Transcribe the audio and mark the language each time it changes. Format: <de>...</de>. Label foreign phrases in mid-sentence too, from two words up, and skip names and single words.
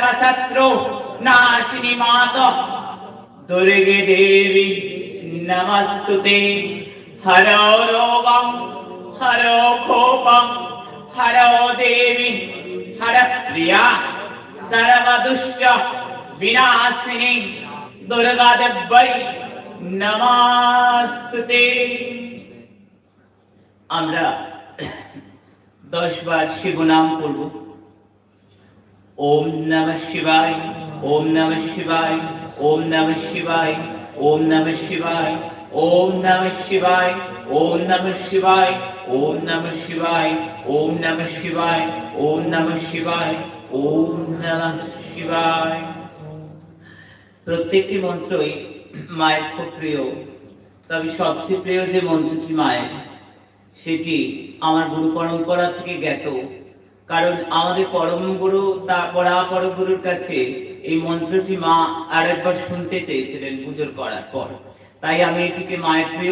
<sa>शत्रु नाशिनी माता दुर्गे देवी नमस्तुते हरो रोगं हरो कोपं हरो देवी हर प्रिया सर्व दुष्ट विनाशिनी दुर्गा देवी नमस्तुते</sa> <bn>আমরা 10 বার শিব নাম পড়ব</bn> <sa>ओम नमः शिवाय ओम नमः शिवाय ओम नमः शिवाय ओम नमः शिवाय ओम नमः शिवाय ओम नमः शिवाय ओम नमः शिवाय ओम नमः शिवाय ओम नमः शिवाय ओम नमः शिवाय</sa> <bn>প্রত্যেকটি মন্ত্রই মায়ের খুব প্রিয় তবে সবচেয়ে প্রিয় যে মন্ত্রটি মায়ের সেটি আমার গুরু পরম্পরা থেকে জ্ঞাত কারণ আমাদের পরম গুরু তা পরাপর গুরুর কাছে এই মন্ত্রটি মা আরেকবার শুনতে চেয়েছিলেন পুজোর করার পর তাই আমি এটিকে মায়ের প্রিয়</bn>